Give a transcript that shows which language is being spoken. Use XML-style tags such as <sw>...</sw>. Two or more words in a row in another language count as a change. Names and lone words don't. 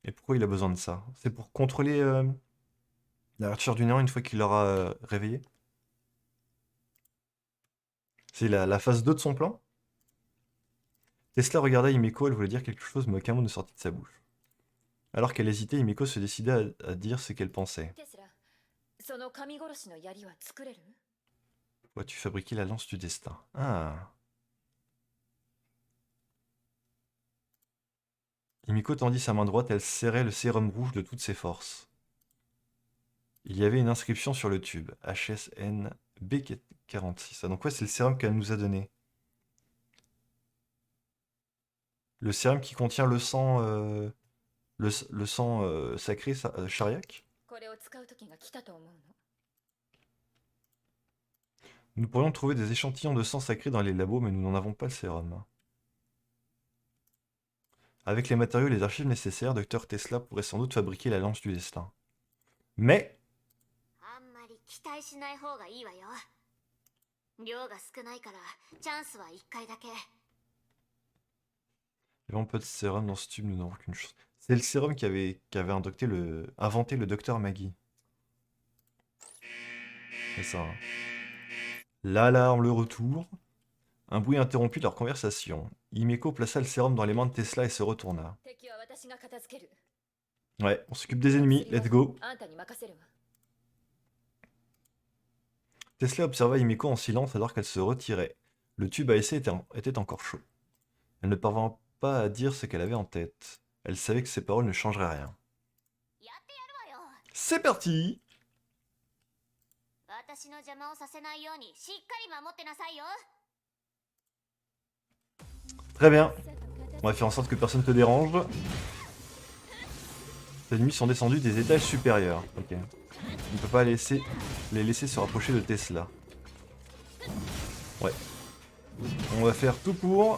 <fr>Et pourquoi il a besoin de ça? C'est pour contrôler la Archer du néant une fois qu'il l'aura réveillé? C'est la phase 2 de son plan? Tesla regarda Himeko, elle voulait dire quelque chose, mais aucun mot ne sortit de sa bouche. Alors qu'elle hésitait, Himeko se décida à dire ce qu'elle pensait.</fr> <ja>テスラ、その神殺しの槍は作れる？</ja> <fr>Vois-tu fabriquer la lance du destin? Ah. Himiko tendit sa main droite, elle serrait le sérum rouge de toutes ses forces. Il y avait une inscription sur le tube, HSN B46. Ah, donc ouais, c'est le sérum qu'elle nous a donné. Le sérum qui contient le sang, le sang sacré Shariak.</fr> <ja>これを使う時が来たと思うの。</ja> <fr>Nous pourrions trouver des échantillons de sang sacré dans les labos, mais nous n'en avons pas le sérum. Avec les matériaux et les archives nécessaires, Dr Tesla pourrait sans doute fabriquer la lance du destin. Mais</fr> <ja>あんまり期待しない方がいいわよ。量が少ないからチャンスは1回だけ。</ja> <fr>il y a vraiment pas de sérum dans ce tube, nous n'avons qu'une chose. C'est le sérum qui avait inventé le docteur Maggie. C'est ça. Hein. L'alarme, le retour. Un bruit interrompit leur conversation. Himeko plaça le sérum dans les mains de Tesla et se retourna.</fr> <ja>敵は私が片付ける。</ja> <fr>Ouais, on s'occupe des ennemis,</fr> <en>let's go.</en> <ja>あんたに任せるわ。</ja> <fr>Tesla observa Himeko en silence alors qu'elle se retirait. Le tube à essai était encore chaud. Elle ne parvint pas à dire ce qu'elle avait en tête. Elle savait que ses paroles ne changeraient rien.</fr> <ja>やってやるわよ。</ja> <fr>C'est parti!</fr> <ja>私の邪魔をさせないようにしっかり守ってなさいよ。</ja> <fr>Très bien. On va faire en sorte que personne te dérange. Les ennemis sont descendus des étages supérieurs. Ok. On ne peut pas les laisser se rapprocher de Tesla. Ouais. On va faire tout pour.</fr>